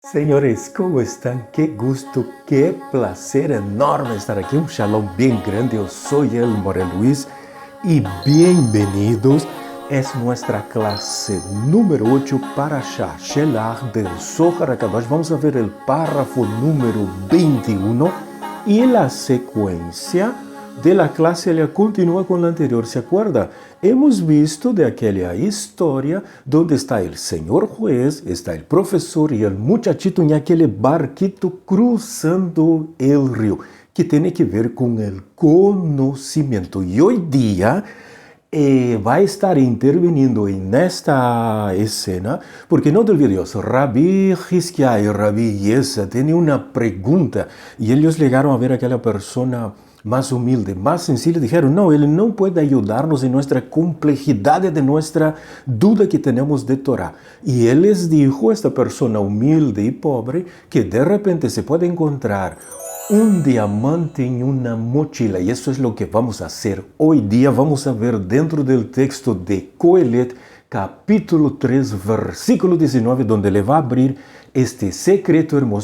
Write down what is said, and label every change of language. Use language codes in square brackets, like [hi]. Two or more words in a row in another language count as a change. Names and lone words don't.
[pt] Senhores, como estão? [es] Que gusto, que placer enorme estar aqui. [pt] Um shalom bem grande. Eu sou el Morel Luis e bem-vindos. É nossa classe número 8 para Shelach del Zohar Akadosh. Vamos ver o párrafo número 21 e a sequência da classe ela continua com a anterior. [es] ¿Se acuerda? Hemos visto [pt] de aquela história onde está o senhor juez, está o professor e o muchachito em aquele barquito cruzando o rio, que tem que ver com o conhecimento. E hoje dia vai estar intervenindo nesta escena, porque não te olvides, Rabbi Hizkiah e Rabbi Yesa têm uma pergunta e eles chegaram a ver aquela pessoa mais humilde, mais sencilla, [es] dijeron, no, Él no puede ayudarnos en nuestra complejidad de nuestra duda que tenemos de Torah. Y Él les dijo, esta persona humilde y pobre, que de repente se puede encontrar un diamante en una mochila. Y eso es lo que vamos a hacer hoy día. Vamos a ver dentro del texto de Coelet, capítulo 3, versículo 19, donde le va a abrir este secreto hermoso.